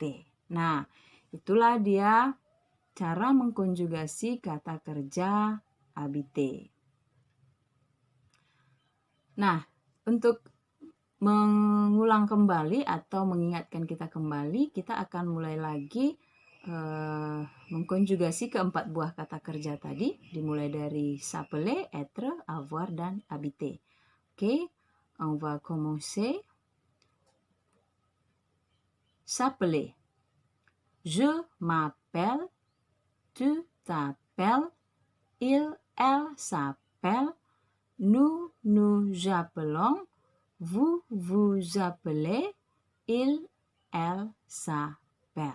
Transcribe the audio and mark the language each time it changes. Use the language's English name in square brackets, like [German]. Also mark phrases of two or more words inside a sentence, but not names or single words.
[Indonesian] Nah, itulah dia cara mengkonjugasi kata kerja habiter. Nah, untuk mengulang kembali atau mengingatkan kita kembali, kita akan mulai lagi mengkonjugasi keempat buah kata kerja tadi, dimulai dari [French] s'appeler, être, avoir, [Indonesian] dan habiter. [French] Oke, on va commencer. S'appeler. Je m'appelle, tu t'appelles, il, elle s'appelle, nous nous appelons, vous vous appelez, il, elle s'appelle.